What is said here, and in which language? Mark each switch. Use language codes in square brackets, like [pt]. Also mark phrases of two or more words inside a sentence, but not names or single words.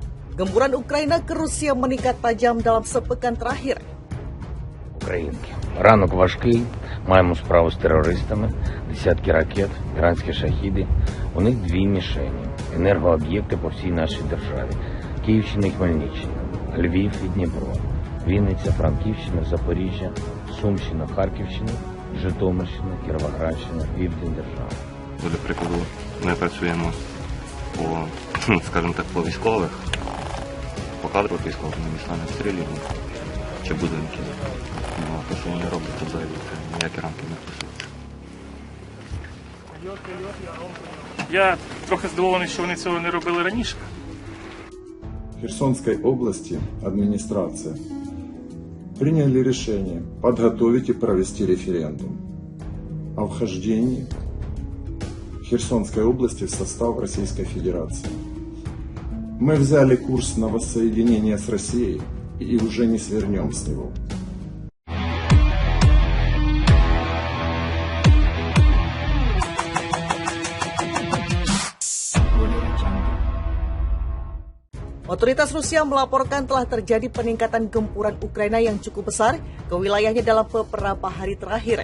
[id] Gempuran Ukraina ke Rusia meningkat tajam dalam sepekan terakhir. [uk] Українки. Ранок важкий, маємо справу з терористами, десятки ракет, іранські шахіди. У них дві мішені – енергооб'єкти по всій нашій державі. Київщина і Хмельниччина, Львів і Дніпро, Вінниця, Франківщина, Запоріжжя, Сумщина, Харківщина, Житомирщина, Кіровоградщина, Південь держави. Для прикладу, ми працюємо по військових, по кадрових військових, ми міста не обстрілюємо чи будинки. Те, що вони роблять, то взагалі ніякі рамки не вписують. Я трохи здивований, що вони цього не робили раніше. [ru] В Херсонской области администрация приняли решение подготовить и провести референдум о вхождении Херсонской области в состав Российской Федерации. Мы взяли курс на воссоединение с Россией и уже не свернем с него. [id] Otoritas Rusia melaporkan telah terjadi peningkatan gempuran Ukraina yang cukup besar ke wilayahnya dalam beberapa hari terakhir.